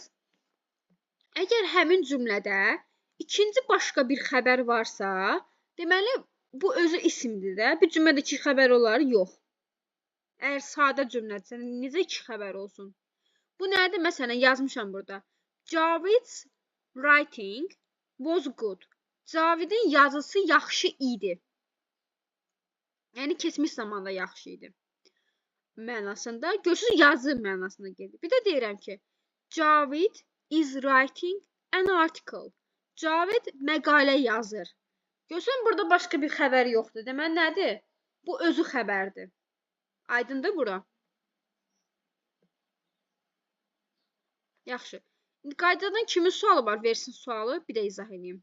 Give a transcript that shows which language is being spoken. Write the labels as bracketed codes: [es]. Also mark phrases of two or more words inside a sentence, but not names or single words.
[az] Əgər həmin cümlədə ikinci başqa bir xəbər varsa, deməli bu özü isimdir də. Bir cümlədə iki xəbər olar? Yox. Əgər sadə cümlədirsə, necə iki xəbər olsun? Bu nədir? Məsələn, yazmışam burada. [en] Javid's writing was good. [az] Cavidin yazısı yaxşı idi. Yəni keçmiş zamanda yaxşı idi. Mənasında, görürsünüz yazı mənasına gedir. Bir də deyirəm ki, [en] Cavid is writing an article. [az] Cavid məqalə yazır. Görürsünüz burada başqa bir xəbər yoxdur. Deməli nədir? Bu özü xəbərdir. Aydındır bura? Yaxşı. İndi qaydadan kimin sualı var? Versin sualı, bir də izah edeyim.